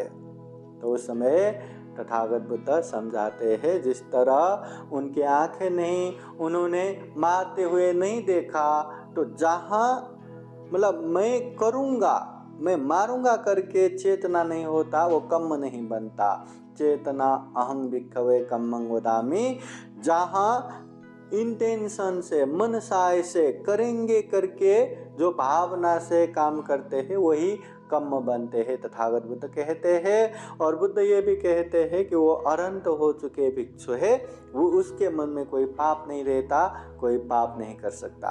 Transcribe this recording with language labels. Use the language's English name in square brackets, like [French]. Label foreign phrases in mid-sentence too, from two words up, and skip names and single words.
[Hindi] तो उस समय तथागत बुद्ध समझाते हैं, जिस तरह उनकी आंखें नहीं, उन्होंने मारते हुए नहीं देखा, तो जहाँ मतलब मैं करूँगा, मैं मारूंगा करके चेतना नहीं होता, वो कम्म नहीं बनता। [Pali] चेतना अहं भिक्खवे कम्मं वदामि, [Hindi] जहाँ इंटेंशन से, मनसाय से, करेंगे करके जो भावना से काम करते हैं वही कम्म बनते हैं, तथागत बुद्ध कहते हैं। और बुद्ध ये भी कहते हैं कि वो अरहंत हो चुके भिक्षु है, वो उसके मन में कोई पाप नहीं रहता, कोई पाप नहीं कर सकता।